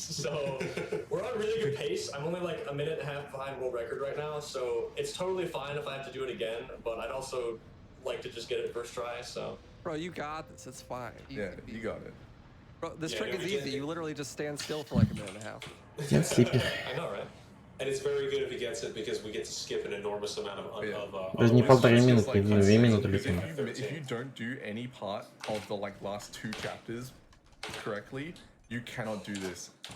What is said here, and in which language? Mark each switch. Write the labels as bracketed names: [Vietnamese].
[English] So we're on really good pace. I'm only like a minute and a half behind world record right now, so it's totally fine if I have to do it again. But I'd also like to just get it first try. So. Bro, you got this. It's fine. Yeah, you got it. Bro, this trick is easy. You literally just stand still for like a minute and a half. I know, right? And it's very good if he gets it because we get to skip an enormous amount of [Russian] Даже не 1,5 минуты, 2 минуты летим. [English] If you don't do any part of the last 2 chapters correctly, you cannot do this.